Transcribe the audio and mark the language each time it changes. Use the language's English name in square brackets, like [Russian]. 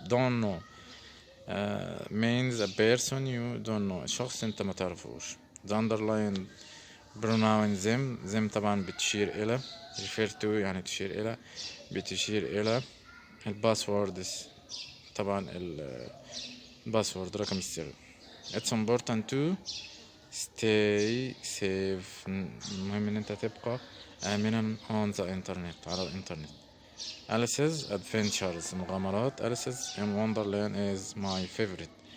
[English] don't know means a person you don't know، [Arabic] شخص انت ما تعرفوش. [English] the underlined pronoun them [Arabic] طبعا بتشير الى [English] refer to [Arabic] يعني تشير الى، بتشير الى الباسوردز، طبعا الباسورد رقم السر. [English] it's important to stay safe، [Arabic] المهم ان انت تبقى امنا [English] on the internet [Arabic] على الانترنت. [English] Alice's adventures مغامرات Alice's in Wonderland is my favorite.